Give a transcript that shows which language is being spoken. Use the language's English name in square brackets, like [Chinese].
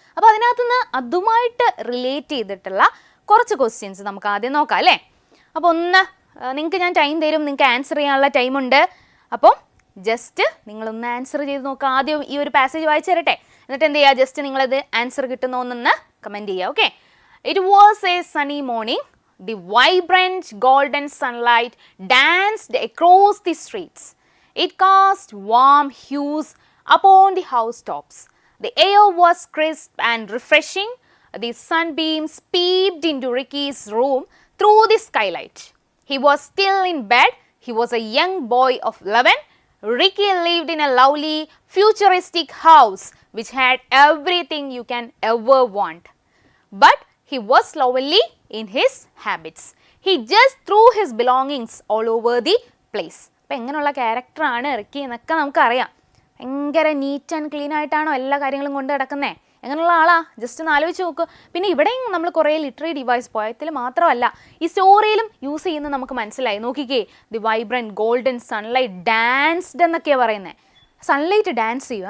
[Malayalam] അപ്പോൾ അതിനകത്തുനിന്ന് അതുമായിട്ട് റിലേറ്റ് ചെയ്തിട്ടുള്ള കുറച്ച് ക്വസ്റ്റ്യൻസ് നമുക്ക് ആദ്യം നോക്കാം അല്ലേ. അപ്പോൾ നിങ്ങൾക്ക് ഞാൻ ടൈം തരും, നിങ്ങൾക്ക് ആൻസർ ചെയ്യാനുള്ള ടൈമുണ്ട്. അപ്പോൾ ജസ്റ്റ് നിങ്ങളൊന്ന് ആൻസർ ചെയ്ത് നോക്കുക. ആദ്യം ഈ ഒരു പാസേജ് വായിച്ചു തരട്ടെ. എന്നിട്ട് എന്ത് ചെയ്യുക, ജസ്റ്റ് നിങ്ങളത് ആൻസർ കിട്ടുന്നോന്നൊന്ന് കമൻറ്റ് ചെയ്യുക. [English] Okay. It was a sunny morning. The vibrant golden sunlight danced across the streets. It cast warm hues upon the housetops. The air was crisp and refreshing. The sunbeams peeped into Ricky's room through the skylight. He was still in bed. He was a young boy of 11. Ricky lived in a lovely, futuristic house which had everything you can ever want. But he was slovenly in his habits. He just threw his belongings all over the place. [Malayalam] അപ്പോൾ എങ്ങനെയുള്ള ക്യാരക്ടറാണ് Ricky എന്നൊക്കെ നമുക്കറിയാം. ഭയങ്കര neat and clean ആയിട്ടാണോ എല്ലാ കാര്യങ്ങളും കൊണ്ട് കിടക്കുന്നത്? എങ്ങനെയുള്ള ആളാ? ജസ്റ്റ് ഒന്ന് ആലോചിച്ച് നോക്ക്. പിന്നെ ഇവിടെയും നമ്മൾ കുറേ ലിറ്റററി ഡിവൈസ് പോയത്തിൽ മാത്രമല്ല ഈ സ്റ്റോറിയിലും യൂസ് ചെയ്യുന്നത് നമുക്ക് മനസ്സിലായി. നോക്കിക്കേ, [English] the vibrant golden sunlight danced [Malayalam] എന്നൊക്കെയാണ് പറയുന്നത്. സൺലൈറ്റ് ഡാൻസ് ചെയ്യും.